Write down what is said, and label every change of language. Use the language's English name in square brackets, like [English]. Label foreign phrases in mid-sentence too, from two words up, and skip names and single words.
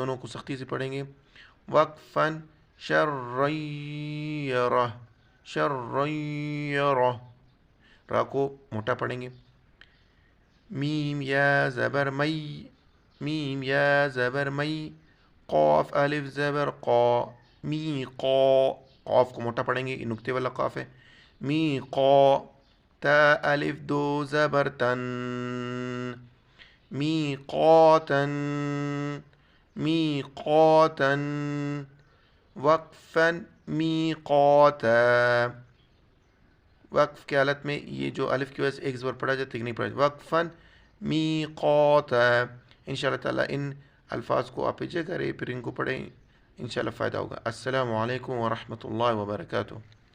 [Urdu] دونوں کو سختی سے پڑھیں گے، وقفاً شر ری رہ، شر ری رہ، را کو موٹا پڑھیں گے، میم یا زبر می، میم یا زبر می، قاف الف زبر قا، می قا، قاف کو موٹا پڑھیں گے، یہ نقطے والا قاف ہے، می قا، تا الف دو زبر تن، می قاتن، می قاتن، وقفاً می قاتا، وقف کی حالت میں یہ جو الف کی وجہ سے ایک زبر پڑھا جاتا ہے نہیں پڑھا جاتا، وقفاً می قاتا، انشاءاللہ تعالیٰ ان الفاظ کو آپ جے کریں پھر ان کو پڑھیں، انشاءاللہ فائدہ ہوگا۔ [Arabic] السلام علیکم ورحمۃ اللہ وبرکاتہ۔